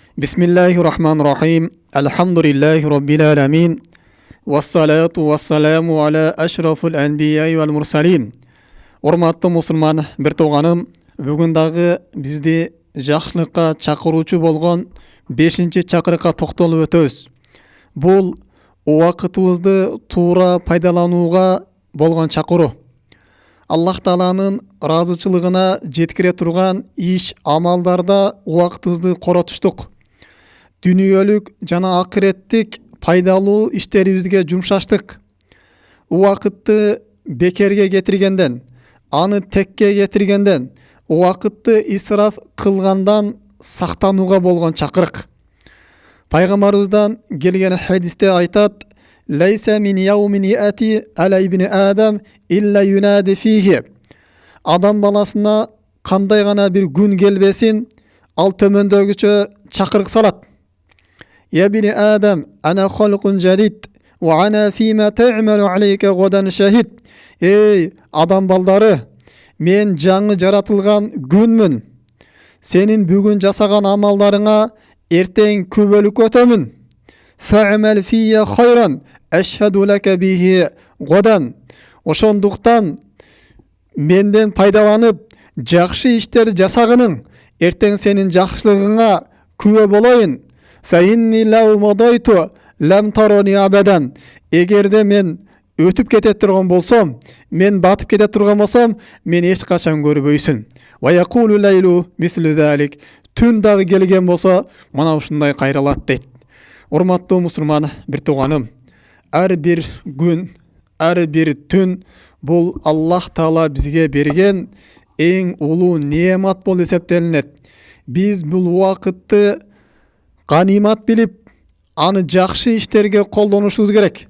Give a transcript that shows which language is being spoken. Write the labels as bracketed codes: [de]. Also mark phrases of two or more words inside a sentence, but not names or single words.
[ar] بسم الله الرحمن الرحيم. الحمد لله رب العالمين. والصلاة والسلام على أشرف الأنبياء والمرسلين. [ky] Урматтуу мусулман бир тууганым, бүгүн дагы бизди жакшылыкка чакыруучу болгон 5-чакырыкка токтолуп өтөбүз. Бул убакытыбызды туура пайдаланууга болгон чакыруу. Аллах Тааланын ыраазычылыгына жеткире турган иш амалдарда убакытыбызды коротуштук. Дүнүйөлүк жана акыреттик пайдалуу иштерибизге жумшаштык. Убакытты бекерге кетиргенден, аны текке кетиргенден, убакытты исраф кылгандан сактанууга болгон чакырык. Пайгамбарыбыздан келген хадисте айтат: [ar] "ليس من يوم يأتي على ابن آدم إلا ينادي فيه." [ky] Адам баласына кандай гана бир күн келбесин, ал төмөндөгүчө чакырык салат. [ar] "يا ابن آدم، أنا خلق جديد, وأنا فيما تعمل عليك غدا شهيد." [ky] Ey адам балдары, мен жаңы жаратылган күнмүн. Сенин бүгүн жасаган амалдарыңа эртең күбөлүк өтөмүн. [ar] فاعمل فيّ خيرا، أشهد لك به غدا. [ky] Ошондуктан менден пайдаланып, жакшы иштер жасагының, эртең сенин жакшылыгыңа күбө болоюн. [ar] فإني لو مضيت لم ترني أبدا. [ky] Эгерде мен өтүп кете турган болсом, мен батып кете турган болсом, мен эч качан көрбөйсүн. [ar] ويقول الليل مثل ذلك. [ky] Түн дагы келген болсо, мына ушундай кайралат дейт. Урматтуу мусулман бир туганым, ар бир күн, ар бир түн бул Аллах Таала бизге берген эң улуу неемат болуп эсептелинет. Биз бул убакытты ганимат билип, аны жакшы иштерге колдонушубуз керек.